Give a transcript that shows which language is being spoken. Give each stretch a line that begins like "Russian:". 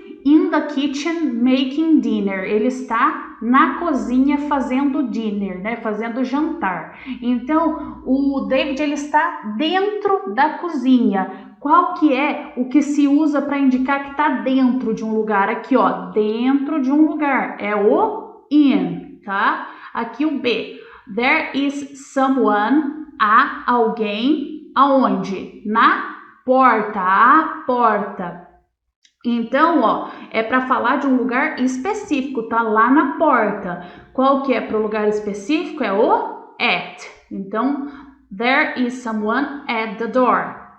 English: In the kitchen making dinner.
Portuguese: Ele está na cozinha fazendo dinner, né? Fazendo jantar. Então o David ele está dentro da cozinha. Qual que é o que se usa para indicar que está dentro de um lugar? Aqui, ó, dentro de um lugar. É o in, tá? Aqui o B.
English: There is someone,
Portuguese: há alguém, aonde? Na porta, a porta. Então, ó, é para falar de um lugar específico, tá lá na porta. Qual que é para o lugar específico? É o at.
English: Então, there is someone at the door.